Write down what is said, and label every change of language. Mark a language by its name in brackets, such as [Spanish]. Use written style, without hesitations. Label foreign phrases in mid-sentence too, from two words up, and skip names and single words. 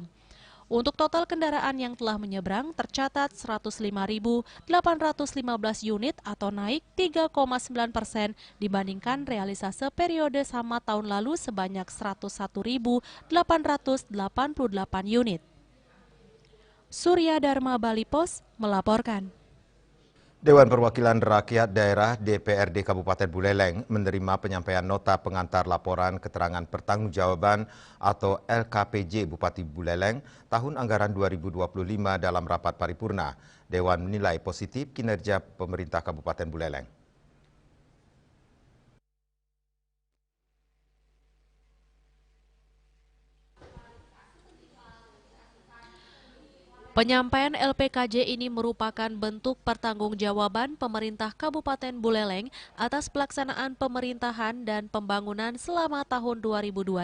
[Indonesian] Untuk total kendaraan yang telah menyeberang tercatat 105.815 unit atau naik 3,9% dibandingkan realisasi periode sama tahun lalu sebanyak 101.888 unit. Surya Dharma Bali Pos melaporkan. Dewan Perwakilan Rakyat Daerah DPRD Kabupaten Buleleng menerima penyampaian nota pengantar laporan keterangan pertanggungjawaban atau LKPJ Bupati Buleleng tahun anggaran 2025 dalam rapat paripurna. Dewan menilai positif kinerja pemerintah Kabupaten Buleleng. Penyampaian LPKJ ini merupakan bentuk pertanggungjawaban pemerintah Kabupaten Buleleng atas pelaksanaan pemerintahan dan pembangunan selama tahun 2025.